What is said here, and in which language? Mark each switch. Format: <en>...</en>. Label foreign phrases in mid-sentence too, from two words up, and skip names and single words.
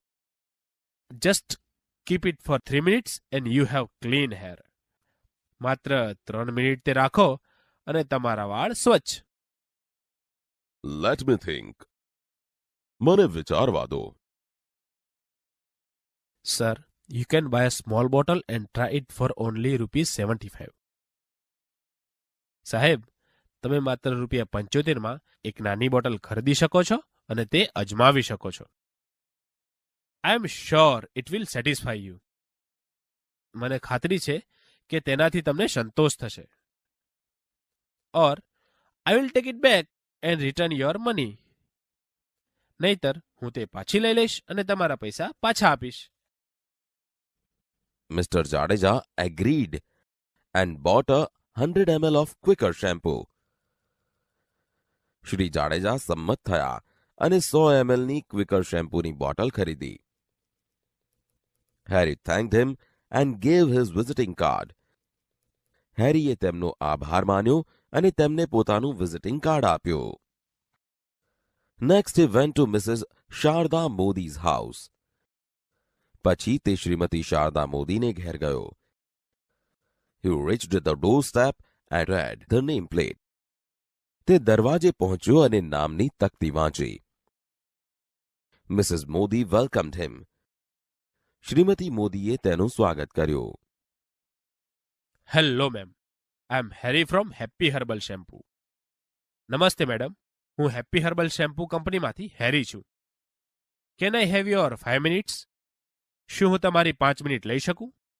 <en>just keep it for 3 minutes and you have clean hair.</en> <gu>માત્ર 3 મિનિટ તે રાખો અને તમારા વાળ સ્વચ્છ.</gu> <en>Let me think.</en> <gu>મને વિચારવા દો.</gu> <en>sir, you can buy a small bottle and try it for only ₹75.</en> <gu>સાહેબ, તમે માત્ર ₹75 એક નાની બોટલ ખરીદી શકો છો અને તે અજમાવી શકો છો.</gu> <en>I am sure it will satisfy you.</en> <gu>મને ખાતરી છે કે તેનાથી તમને સંતોષ થશે.</gu> <en>or I will take it back and return your money.</en> <gu>નહીતર હું તે પાછી લઈ લઈશ અને તમારા પૈસા પાછા આપીશ.</gu> <en>Mr. Jadeja agreed and bought a 100 ml of Quicker shampoo.</en> <gu>શ્રી જાડેજા સંમત થયા અને 100 ml ની ક્વિકર શેમ્પૂની બોટલ ખરીદી.</gu> <en>Harry thanked him and gave his visiting card.</en> <gu>હેરીએ તેમનો આભાર માન્યો અને તેમને પોતાનું</gu> <en>visiting card</en> <gu>આપ્યો.</gu> <en>Next he went to Mrs. શારદા મોદી's house.</en> <gu>પછી તે શ્રીમતી શારદા મોદીને ઘેર ગયો.</gu> <en>He reached the doorstep and read the nameplate.</en> <gu>તે દરવાજે પહોંચ્યો અને નામની તકતી વાંચી.</gu> <en>Mrs. Modi welcomed him.</en> <gu>શ્રીમતી મોદીએ તેનું સ્વાગત કર્યું.</gu> <en>hello ma'am, I am Harry from Happy Herbal Shampoo.</en> <gu>નમસ્તે મેડમ, હું હેપી હર્બલ શેમ્પુ કંપનીમાંથી હેરી છું.</gu> <en>can I have your 5 minutes?</en> <gu>શું હું તમારી 5 મિનિટ લઈ શકું?</gu>